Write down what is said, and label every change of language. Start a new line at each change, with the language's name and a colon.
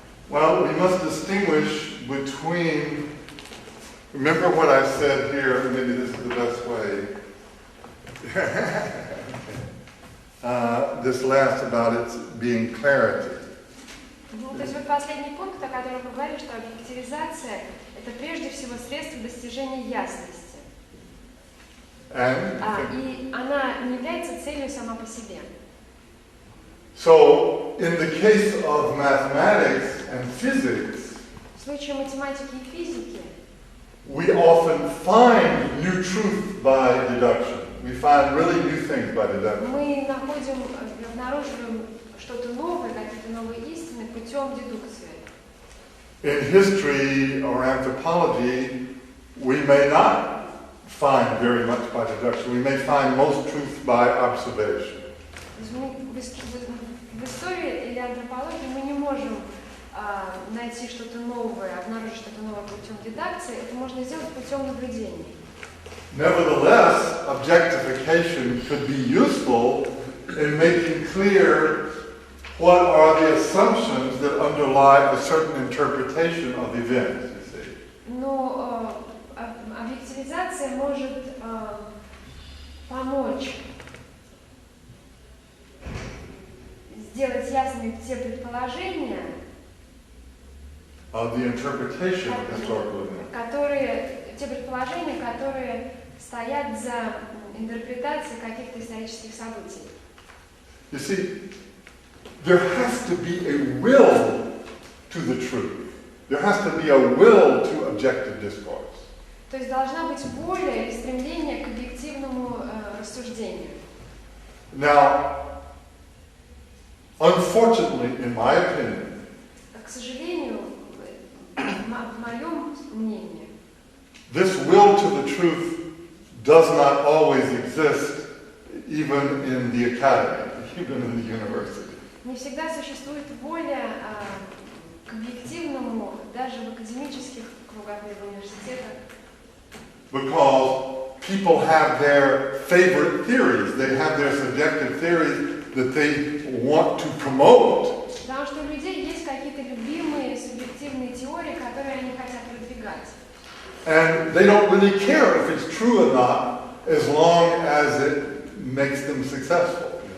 English: Well, we must distinguish between, remember what I said here, maybe this is the best way. This last about it being clarity.
Russian: То есть вот последний пункт, о котором вы говорили, что объективизация – это прежде всего средство достижения ясности. И она не является целью сама по себе.
English: So, in the case of mathematics and physics,
Russian: в случае математики и физики
English: we often find new truth by deduction. We find really new things by deduction.
Russian: мы обнаруживаем что-то новое, какие-то новые истины путем дедукции.
English: In history or anthropology, we may not find very much by deduction. We may find most truth by observation.
Russian: В истории или антропологии мы не можем найти что-то новое, обнаружить что-то новое путем дедукции. Это можно сделать путем наблюдения.
English: Nevertheless, objectification could be useful in making clear what are the assumptions that underlie a certain interpretation of events, you see.
Russian: Но объективизация может помочь сделать ясными те предположения,
English: The interpretation of historical events.
Russian: те предположения, которые стоят за интерпретацией каких-то исторических событий.
English: You see, there has to be a will to the truth. There has to be a will to objective discourse.
Russian: То есть должна быть воля или стремление к объективному рассуждению.
English: Now, unfortunately, in my opinion,
Russian: к сожалению, в моем мнении,
English: this will to the truth does not always exist even in the academy, even in the university.
Russian: Не всегда существует воля к объективному даже в академических кругах или в университетах.
English: Because people have their favorite theories, they have their subjective theories that they want to promote.
Russian: Потому что у людей есть какие-то любимые субъективные теории, которые они хотят продвигать.
English: And they don't really care if it's true or not, as long as it makes them successful.